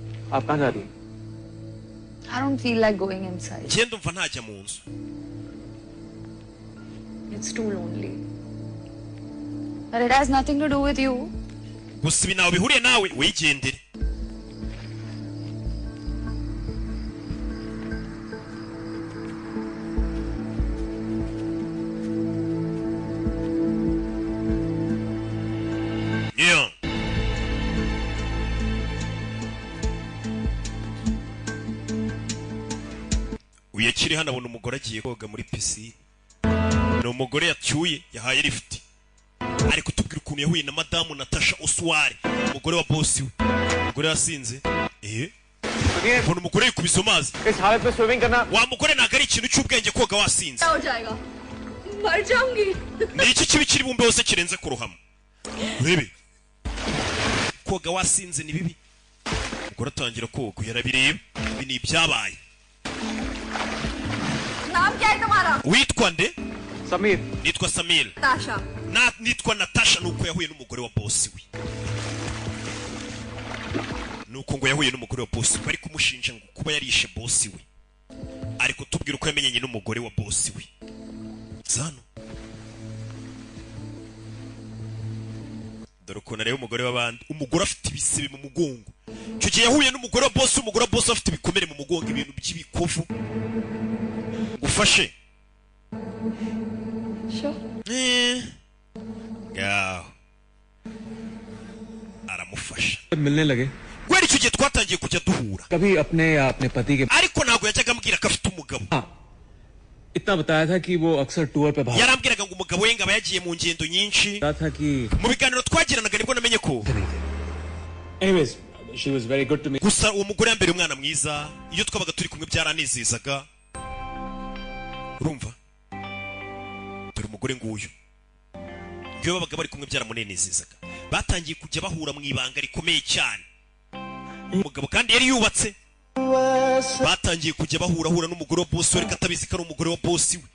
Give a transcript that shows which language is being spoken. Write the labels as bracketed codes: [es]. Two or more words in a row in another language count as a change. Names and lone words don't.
[hi] आप कहाँ जा रही हैं? [en] I don't feel like going inside. [rw] njye ndumva ntajya mu nzu. [en] It's too lonely. But it has nothing to do with you. [rw] gusa ibi ntawe bihuriye nawe, wigendere. Yeah. uyakiri hano abona umugore agiye koga muri pisine. ni umugore yacyuye yahaye lift. ari kutubwira ukuntu yahuye na madamu Natasha Oswald, umugore wa boss we. umugore yasinze. mbona umugore yikubise amazi. [hi] इस हालत में स्विमिंग करना [rw] wa mugore ntabwo ari ikintu cy'ubwenge koga wasinze. [hi] हो जाएगा मर जाऊंगी. [rw] ni iki kibi kiri bumbe hose kirenze kurohama. urebe koga wasinze ni bibi. umugore atangira koga yarabireba. ibi ni ibyabaye. [hi] नाम क्या है तुम्हारा? [rw] witwa nde? [hi] समीर [rw] nitwa Samir. [hi] ताशा. [rw] nitwa Natasha. nuko yahuye n'umugore wa boss we. nuko ngo yahuye n'umugore wa boss we, bari kumushinja ngo kuba yarishe boss we. ari kutubwira uko yamenyanye n'umugore wa boss we. zano dore ukuntu areba umugore w'abandi. umugore afite ibisebe mu mugongo. icyo gihe yahuye n'umugore wa boss. umugore wa boss afite ibikomere mu mugongo, ibintu by'ibikovu. ngufashe. ngaho aramufasha. [hi] मिलने लगे [rw] kubera icyo gihe twatangiye kujya duhura. [hi] कभी अपने या अपने पति के [rw] ariko ntabwo yajyaga ambwira ko afite umugabo. [hi] इतना बताया था कि वो अक्सर टूर पे भाग [rw] yarambwiraga ngo umugabo we ngo aba yagiye mu ngendo nyinshi. [hi] रहा था कि [rw] mu biganiro twagiranaga nibwo namenye ko. [en] anyways she was very good to me. [rw] gusa uwo mugore yambere umwana mwiza. iyo twabaga turi kumwe byaranezezaga. urumva dore umugore nguyu. iyo babaga bari kumwe byaramunenezezaga. batangiye kujya bahura mu ibanga rikomeye cyane. umugabo kandi yari yubatse. batangiye kujya bahura n'umugore wa boss we, katabizi ko ari umugore wa boss we.